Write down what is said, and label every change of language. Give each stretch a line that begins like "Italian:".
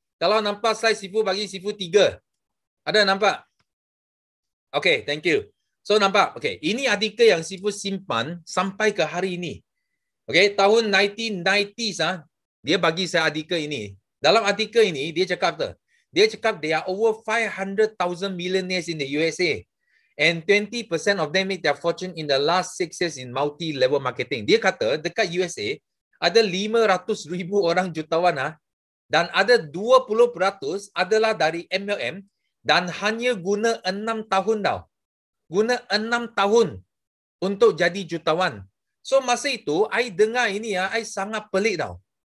Malay: Kalau nampak slide Sifu bagi Sifu 3. Ada nampak?
English: Okay, thank you.
Malay: So nampak? Okay, ini artikel yang Sifu simpan sampai ke hari ini. Okay, tahun 1990s dia bagi saya artikel ini. Dalam artikel ini dia cakap tu. Dia cakap
English: there are over 500,000 millionaires in the USA and 20% of them make their fortune in the last 6 years in multi-level marketing.
Malay: Dia kata dekat USA ada 500,000 orang jutawan dan ada 20% adalah dari MLM dan hanya guna 6 tahun tau. Guna 6 tahun untuk jadi jutawan. So masa itu I dengar ini I sangat pelik tau.